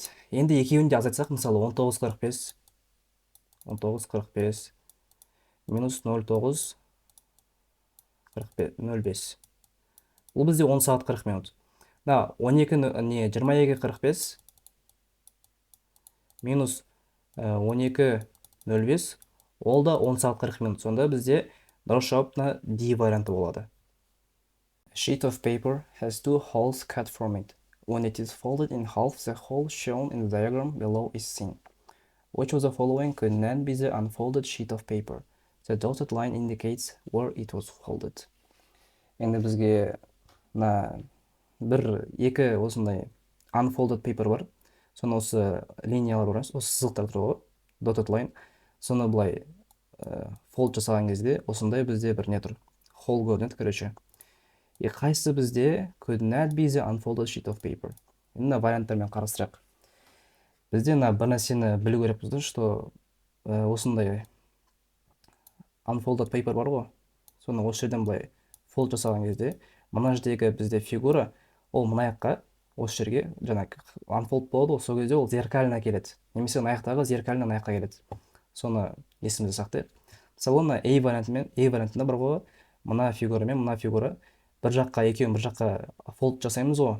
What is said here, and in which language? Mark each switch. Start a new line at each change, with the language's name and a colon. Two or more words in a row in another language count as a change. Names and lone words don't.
Kazakh: Енді екеуін де азайтсақ, мысалы 19:45 минус 09:05. Бұл бізде 10 сағат 40 минут. 22:45 минус 12:05, ол да 10 сағат 40 минут. Сонда бізде дұрыс жауап D варианты болады.
English: A sheet of paper has 2 holes cut from it. When it is folded in half, the hole shown in the diagram below is seen. Which of the following could not be the unfolded sheet of paper? The dotted line indicates where it was folded.
Kazakh: Енді бізге екі осындай
English: unfolded paper
Kazakh: бар. Соны осы линиялар бар, осы сызықтар тұр ғой,
English: dotted line.
Kazakh: Соны бұлай fold жасаған кезде осындай бізде бір не тұр, hole көрінеді, короче. Қайсысы бізде
English: could not be the unfolded sheet of paper?
Kazakh: Енді варианттармен қарастырайық. Бізде бір нәрсені білу керекпіз, что осындай
English: unfolded paper
Kazakh: бар ғой. Соны осы жерден былай fold жасаған кезде, мына жердегі бізде фигура, ол мына жаққа, осы жерге жаңағы unfold болады ғой, сол кезде ол зеркально келеді. Немесе мына жақтағы зеркально мына жаққа келеді. Соны есімізде сақтайық. Мысалы, A вариантында бар ғой, мына фигура мен мына фигура бір жаққа, екеуін бір жаққа fold жасаймыз ғой.